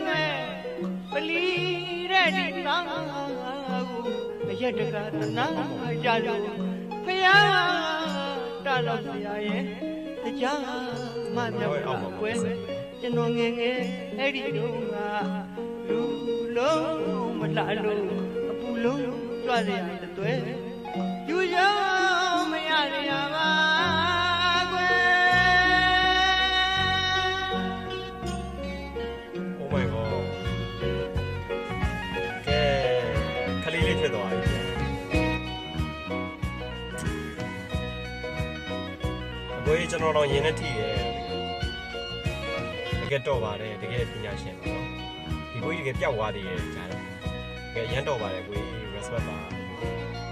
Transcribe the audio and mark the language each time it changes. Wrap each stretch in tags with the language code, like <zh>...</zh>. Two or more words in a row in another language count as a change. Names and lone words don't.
<my>နွဲ့ပလီတဲ့ဒီနာကိုအရက်တကသနာကြလို့ဖယားတာလို့ဆရာရဲ့တရားမမြောက်ပါကွယ်ကျွန်တော်ငယ်ငယ်အဲ့ဒီတော့ကလူလုံးမလှလို့အပူလုံးကြွရရတဲ့တွဲယူရောမရရပါကွယ်</my> <en>Oh my god</en> <my>ကဲခလေးလေးဖြစ်သွားပြီအကိုကြီးကျွန်တော်တော့ယင်နဲ့ထိတယ်တကယ်တော့ပါတယ်တကယ်ပညာရှင်ပါနော်ဒီကိုကြီးတကယ်ပျောက်သွားသေးတယ်ကြားတယ်တကယ်ရမ်းတော့ပါတယ်ကိုကြီး respect ပါ</my>